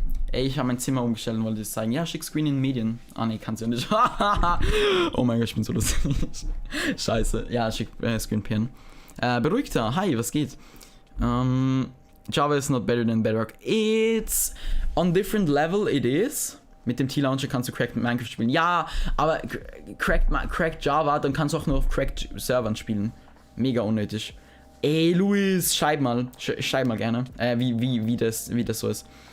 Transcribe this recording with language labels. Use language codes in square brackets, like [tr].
[de] Ich habe mein Zimmer umgestellt und wollte es zeigen. Ja, schick Screen in Medien. Ah, nee, kannst du ja nicht. Oh mein Gott, ich bin so lustig. Scheiße. Ja, schick Screen PN. Beruhigter. Hi, was geht? [en] Java is not better than Bedrock. It's on different level, it is. [de] Mit dem T-Launcher kannst du Cracked Minecraft spielen. Ja, aber Cracked Java, dann kannst du auch nur auf Cracked Servern spielen. Mega unnötig. Ey, Luis, schreib mal gerne, wie das so ist.